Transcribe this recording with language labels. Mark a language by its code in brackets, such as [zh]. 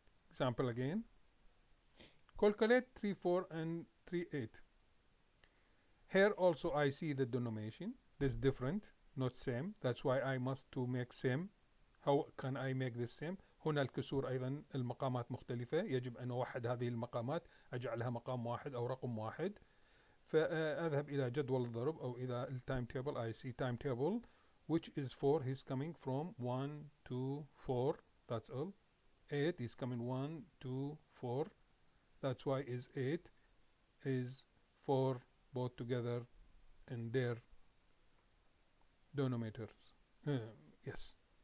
[en] Example again. Calculate 3 4 and 3 8. Here also I see the denomination. This different, not same. That's why I must to make same. How can I make this same? [ar] هنا الكسور أيضا المقامات مختلفة، يجب أن أوحد هذه المقامات، أجعلها مقام واحد أو رقم واحد. فأذهب إلى جدول الضرب أو إلى التايم تيبل. [en] I see time table which is 4. He's coming from 1 2 4. That's all. 8 is coming 1 2 4. That's why is 8 is 4 both together in their denominators. Yes.